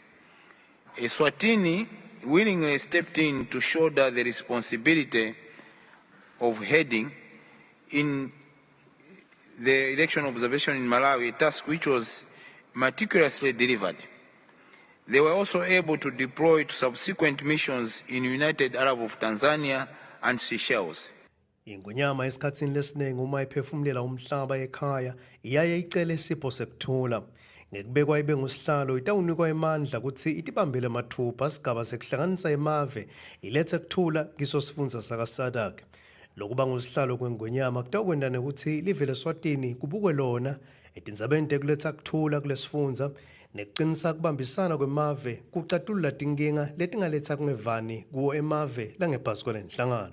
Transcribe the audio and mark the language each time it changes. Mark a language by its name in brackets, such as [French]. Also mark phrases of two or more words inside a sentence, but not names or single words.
[English] Eswatini willingly stepped in to shoulder the responsibility of heading in the election observation in Malawi, a task which was meticulously delivered. They were also able to deploy to subsequent missions in United Arab of Tanzania and Seychelles. [Swati] Ingonyama esikhatsini lesiningi uma iphefumulela umhlaba ekhaya iyaye icele isipho sekuthula. Ngekubekwa ibe ngusihlalo itawunikwa emandla ukuthi itibambele mathupha asigaba sekuhlanganisa emave ilethe kuthula kiso sifundza saka-SADC. Lokuba ngusihlalo kwengonyama kutawukwenda nekuthi live leSwatini kubukwe lona etindzabeni tekuletha kuthula kulesifundza nekuqinisa kubambisana kwemave kucatulula tinkinga letingaletha kungevani kuwo emave langephasi kwelenhlangano.